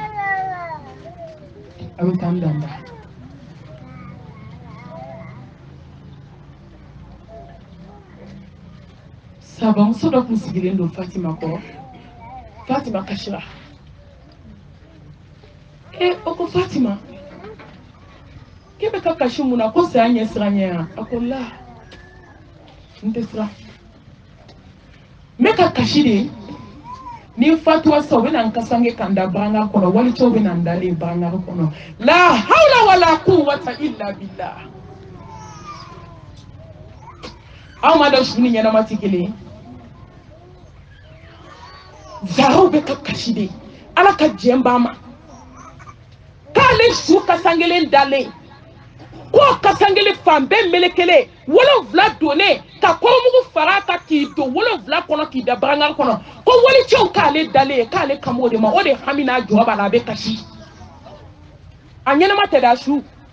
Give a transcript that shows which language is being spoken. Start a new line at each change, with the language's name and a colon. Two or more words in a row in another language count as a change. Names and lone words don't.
Bambara: a bɛ taa n danda sabamuso dɔ kun sigilen don Fatima kɔrɔ Fatima kasira o ko Fatima k'e bɛ ka kasi mun na ko saya ɲɛ siran ɲɛ yan a ko la n tɛ siran n bɛ ka kasi de ni n fatura sisan u bɛ na n kasange ka n da baranga kɔnɔ walicɛw bɛ na n dalen baranga kɔnɔ
Arabic: لا حول ولا قوة إلا بالله
Bambara: aw ma dɔn su ni ɲɛnama tɛ kelen ye zaraw bɛ ka kasi de ala ka jɛn b'a ma k'ale su kasangelen dalen ko kasangelen fan bɛɛ melekelen 7 donnen ka kɔrɔmugu fara ka k'i don 7 kɔnɔ k'i da baranga kɔnɔ ko walicɛw k'ale dalen k'ale kamo de ma o de hami n'a jɔ b'a la a bɛ kasi a ɲɛnama tɛ da su